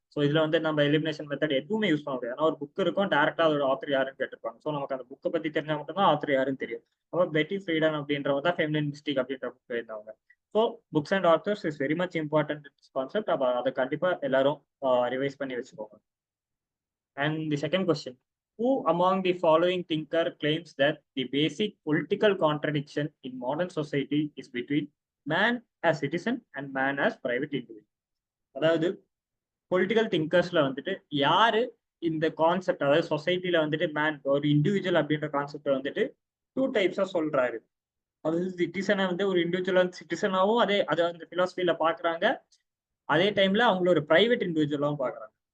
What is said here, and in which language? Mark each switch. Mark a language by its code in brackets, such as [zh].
[ta] So இதுல வந்து நம்ம எலிமினேஷன் மெத்தட் எதுவுமே யூஸ் பண்ண முடியாது. ஏன்னா ஒரு புக் இருக்கும், டேரக்டா அதோட ஆத்தர் யாருன்னு கேட்டிருப்பாங்க. ஸோ நமக்கு அந்த புக்கை பத்தி தெரிஞ்சா மட்டும்தான் ஆத்தர் யாருன்னு தெரியும். அப்போ பெட்டி ஃப்ரீடன் அப்படின்றவங்க தான் ஃபெமினின் மிஸ்டேக் அப்படின்ற book எழுந்தவங்க. So books and authors is very much important concept. அப்போ அதை கண்டிப்பா எல்லாரும் ரிவைஸ் பண்ணி வச்சுக்கோங்க. [en] And the second question, who among the following thinker claims that the basic political contradiction in modern society is between man as citizen and man as private individual? [ta] அதாவது political திங்கர்ஸ்ல வந்துட்டு யாரு இந்த கான்செப்ட், அதாவது சொசைட்டில வந்துட்டு man ஒரு individual அப்படின்ற concept வந்துட்டு 2 டைப்ஸா சொல்றாரு. அதாவது சிட்டிசனை வந்து ஒரு இண்டிவிஜுவல் சிட்டிசனாவும் அதை அந்த பிலாசபில பாக்குறாங்க, அதே டைம்ல அவங்கள ஒரு பிரைவேட் இண்டிவிஜுவலாவும் பாக்குறாங்க.